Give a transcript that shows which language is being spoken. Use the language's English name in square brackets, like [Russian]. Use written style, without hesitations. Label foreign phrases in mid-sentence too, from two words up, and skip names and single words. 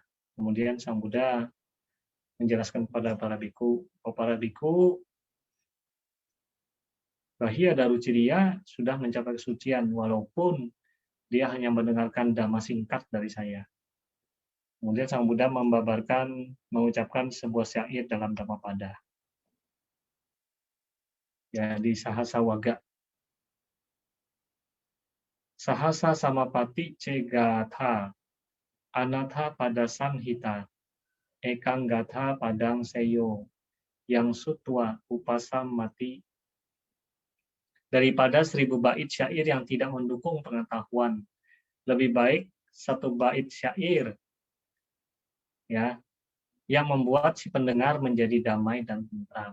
[Indonesian] Kemudian Sang Buddha menjelaskan kepada para biku, oh para biku, Bahya Daruciriya sudah mencapai kesucian walaupun dia hanya mendengarkan dhamma singkat dari saya. Kemudian Sang Buddha mengucapkan sebuah syair dalam Dhammapada. Ya, di Sahasa Waga. [Pali] Sahasa Samapati Cegatha, Anatha pada Sanhita, Ekang Gatha Padang Seyo, yang sutwa upasam mati. [Indonesian] Daripada 1000 bait syair yang tidak mendukung pengetahuan, lebih baik 1 bait syair ya yang membuat si pendengar menjadi damai dan tentram.